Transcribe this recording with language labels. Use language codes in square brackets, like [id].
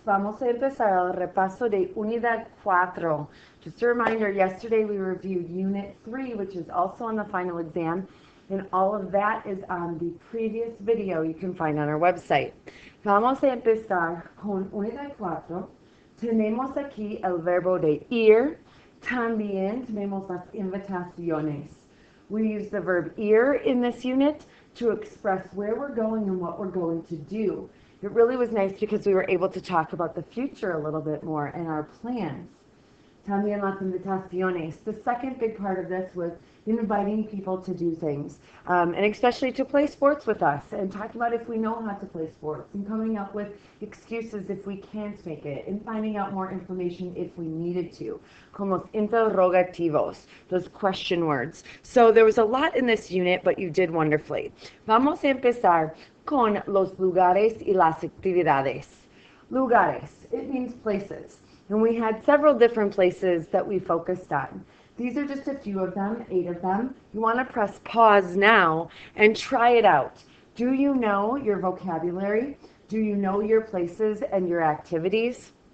[es] Vamos a empezar el repaso de Unidad 4. [en] Just a reminder, yesterday we reviewed Unit 3, which is also on the final exam, and all of that is on the previous video you can find on our website. [es] Vamos a empezar con Unidad 4. Tenemos aquí el verbo de ir. También tenemos las invitaciones. [en] We use the verb ir in this unit to express where we're going and what we're going to do. It really was nice because we were able to talk about the future a little bit more and our plans. [es] También las invitaciones. [en] The second big part of this was inviting people to do things, and especially to play sports with us, and talking about if we know how to play sports, and coming up with excuses if we can't make it, and finding out more information if we needed to. [es] Como los interrogativos, [en] those question words. So there was a lot in this unit, but you did wonderfully. [es] Vamos a empezar con los lugares y las actividades. [en] Lugares, it means places. And we had several different places that we focused on. These are just a few of them, 8 of them. You want to press pause now and try it out. Do you know your vocabulary? Do you know your places and your activities?